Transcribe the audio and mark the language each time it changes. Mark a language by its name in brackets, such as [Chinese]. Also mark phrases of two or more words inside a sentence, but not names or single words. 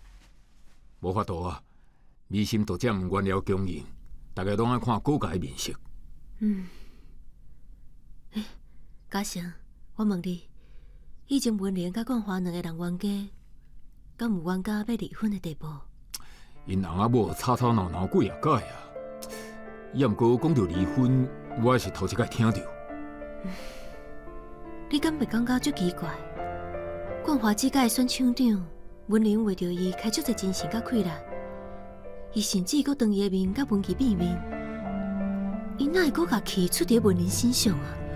[Min Nan Chinese] 无法度啊，美心都这么原料供应，大家拢爱看高价的面色。嘉诚，我问你，以前文莲甲冠华两个人冤家，敢有冤家要离婚的地步？因翁仔某吵吵闹闹几啊届啊，也毋过讲到离婚，我也是头一摆听到。你敢袂感觉足奇怪？冠华这届选厂长，文莲为着伊开足侪精神甲气力，伊甚至阁当伊的面甲文琪变面，伊哪会阁甲气出伫文莲身上啊？